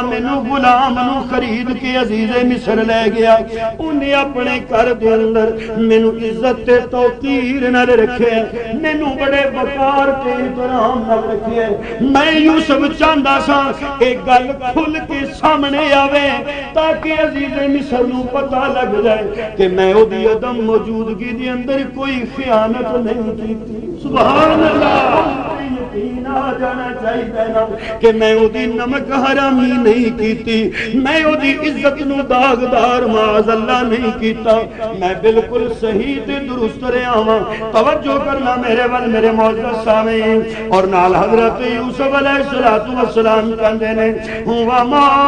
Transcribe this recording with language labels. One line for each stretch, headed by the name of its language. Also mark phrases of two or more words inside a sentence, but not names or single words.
Punjabi: مینوں غلام نو خرید کے عزیز مصر لے گیا انہیں اپنے گھر دے اندر مینوں عزت تے توقیر نال رکھے مینوں بڑے وقار تے احترام نال رکھے میں یوسف چاہندا سا ایک گل کھل کے سامنے آوے تاکہ عزیز مصر نو پتہ لگ جائے کہ میں او دی عدم موجودگی دے اندر کوئی خیانت نہیں کی
Arabic: سبحان اللہ
Punjabi: یقین آ جانا چاہیے نا کہ میں او دی نمک حرامی نہیں کیتی میں او دی عزت نو داغدار
Arabic: معاذ اللہ
Punjabi: نہیں کیتا میں بالکل صحیح تے درست رہا ہاں توجہ کرنا میرے ول میرے معزز سامعین اور نال حضرت یوسف
Arabic: علیہ السلام
Punjabi: کہندے نے ہوا ما